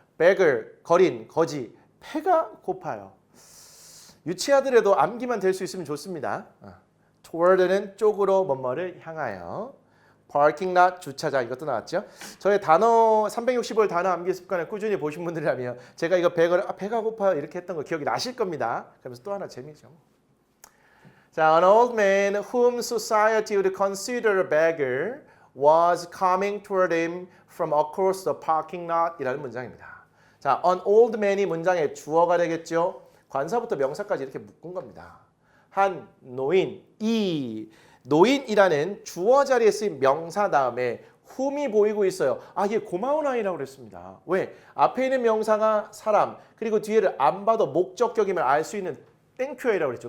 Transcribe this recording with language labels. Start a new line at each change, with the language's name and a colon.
Korean: beggar, 거린, 거지. 배가 고파요. 유치하더라도 암기만 될 수 있으면 좋습니다. toward는 쪽으로 뭐뭐를 향하여. parking lot 주차장 이것도 나왔죠. 저의 단어 365일 단어 암기 습관을 꾸준히 보신 분들이라면 제가 이거 배가 고파요 이렇게 했던 거 기억이 나실 겁니다. 그러면서 또 하나 재미죠.
English: 자, an old man whom society would consider a beggar was coming toward him from across the parking lot
Korean: 이라는 문장입니다. 자, an old man이 문장의 주어가 되겠죠. 관사부터 명사까지 이렇게 묶은 겁니다. 한 노인, 노인이라는 주어 자리에 쓰인 명사 다음에 whom이 보이고 있어요. 아, 이게 고마운 아이라고 그랬습니다. 왜? 앞에 있는 명사가 사람, 그리고 뒤에를 안 봐도 목적격임을 알 수 있는 땡큐어이라고 그랬죠.